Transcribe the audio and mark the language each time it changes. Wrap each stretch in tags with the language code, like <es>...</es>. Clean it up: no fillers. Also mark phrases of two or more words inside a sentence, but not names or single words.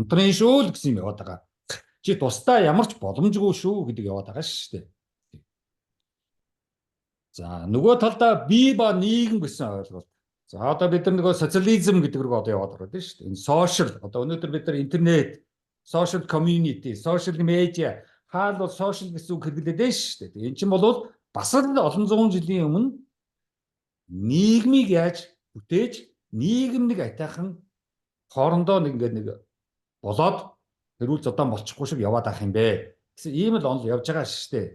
<mn>Хамтран шүү л гэсэн юм яваад байгаа. Чи тусдаа ямар ч боломжгүй шүү гэдэг яваад байгаа шүү дээ. За нөгөө талдаа бие ба нийгэм гэсэн ойлголт. За одоо бид нар нөгөө социализм гэдэг рүү одоо яваад байгаа шүү дээ. Энэ сошиал одоо өнөөдөр бид нар интернет,</mn> <en>social community, social media</en> <mn>хаал бол social гэсэн үг хэрэглээд байна шүү дээ. Энэ чинь бол бас л олон зуун жилийн өмнө нийгмийг яаж бүтээж нийгэм нэг атайхан хоорондоо нэг ингээд нэг болоод тэрүүл зодон болчихгүй шиг яваад ах юм бэ гэсэн ийм л онол явж байгаа шүү дээ.</mn>